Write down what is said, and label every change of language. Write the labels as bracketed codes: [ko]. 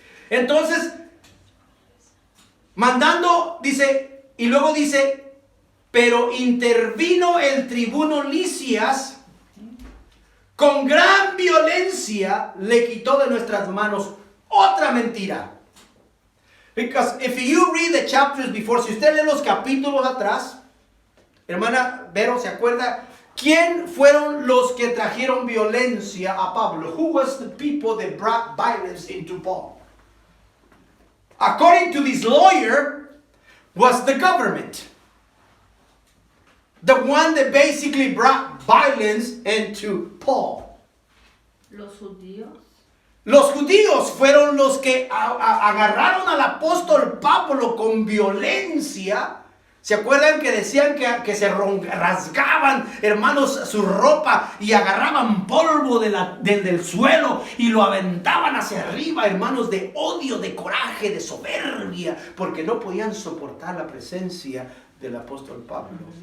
[es] Entonces, mandando, dice, y luego dice, pero intervino el tribuno Lisias, con gran violencia le quitó de nuestras manos otra mentira. [en] Because if you read the chapters before, [es] si usted lee los capítulos atrás, hermana Vero, ¿se acuerda? ¿Quién fueron los que trajeron violencia a Pablo? [en] Who was the people that brought violence into Paul? According to this lawyer, was the government. The one that basically brought violence into Paul. [es] Los judíos. Los judíos fueron los que agarraron al apóstol Pablo con violencia. ¿Se acuerdan que decían que se rasgaban, hermanos, su ropa y agarraban polvo del suelo y lo aventaban hacia arriba, hermanos, de odio, de coraje, de soberbia, porque no podían soportar la presencia del apóstol Pablo?